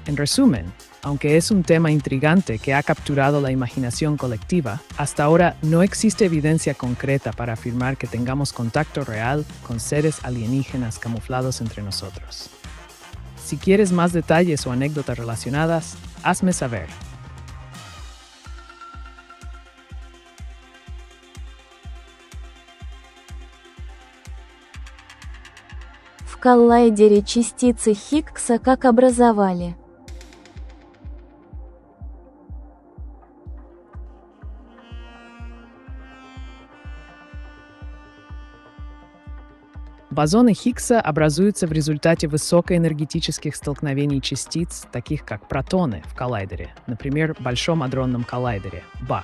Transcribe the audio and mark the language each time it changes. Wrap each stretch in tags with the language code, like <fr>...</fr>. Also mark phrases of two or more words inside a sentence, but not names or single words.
<es>En resumen, aunque es un tema intrigante que ha capturado la imaginación colectiva, hasta ahora no existe evidencia concreta para afirmar que tengamos contacto real con seres alienígenas camuflados entre nosotros. Si quieres más detalles o anécdotas relacionadas, hazme saber.</es> <ru>В коллайдере частицы Хиггса как образовали? Бозоны Хиггса образуются в результате высокоэнергетических столкновений частиц, таких как протоны в коллайдере, например, в Большом адронном коллайдере, БАК.</ru>